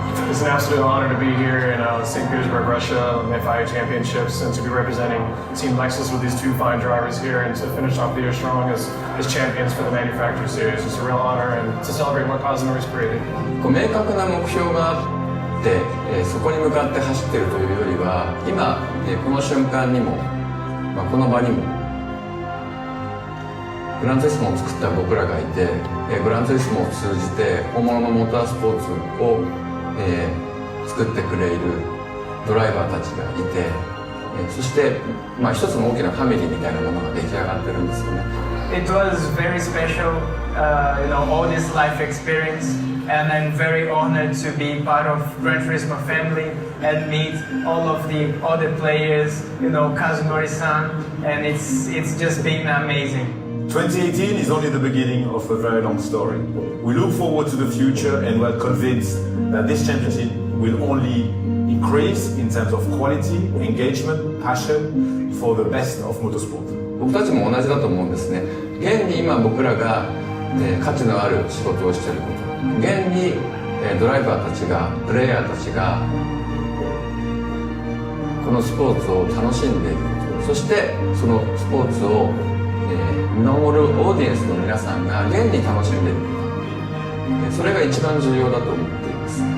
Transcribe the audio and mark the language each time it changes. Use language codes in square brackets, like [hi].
[en] It's an absolute honor to be here in St. Petersburg, Russia, on the FIA Championships, and to be representing Team Lexus with these two fine drivers here, and to finish off the year strong as champions for the Manufacturer Series. It's a real honor, and to celebrate what Kazunori's created. [ja] こう明確な目標があって、そこに向かって走っているというよりは今、この瞬間にも、この場にもグランツーリスモを作った僕らがいて、グランツーリスモを通じて本物のモータースポーツを、作ってくれるドライバーたちがいて、そして、一つの大きなファミリーみたいなものが出来上がってるんですよね。 [en] It was very special, all this life experience, and I'm very honored to be part of Gran Turismo family and meet all of the other players, Kazunori-san, and it's just been amazing. 2018 is only the beginning of a very long story. We look forward to the future, and we're convinced that this championship will only increase in terms of quality, engagement, passion for the best of motorsport. [ja] 僕たちも同じだと思うんですね。現に今僕らが、価値のある仕事をしていること、現に、ドライバーたちが、プレイヤーたちがこのスポーツを楽しんでいること、そしてそのスポーツを、見守るオーディエンスの皆さんが現に楽しんでいること、それが一番重要だと思っています。